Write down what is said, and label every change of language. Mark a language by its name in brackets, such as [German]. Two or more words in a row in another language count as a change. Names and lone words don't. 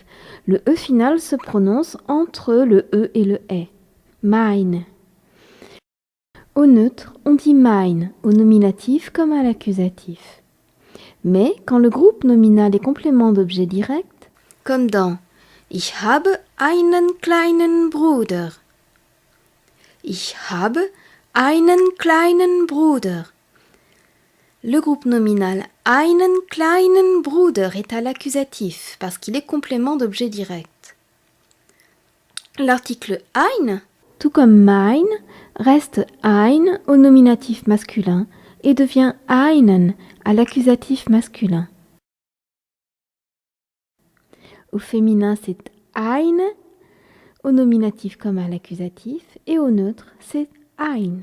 [French] Le E final se prononce entre le E et le E. Mein. Au neutre, on dit mein, au nominatif comme à l'accusatif. Mais quand le groupe nominal est complément d'objet direct, comme dans [German] Ich habe einen kleinen Bruder. Ich habe einen kleinen Bruder. [French] Le groupe nominal [German] einen kleinen Bruder [French] est à l'accusatif parce qu'il est complément d'objet direct. L'article ein, tout comme mein, reste ein au nominatif masculin et devient einen à l'accusatif masculin. Au féminin, c'est eine, au nominatif comme à l'accusatif, et au neutre, c'est ein.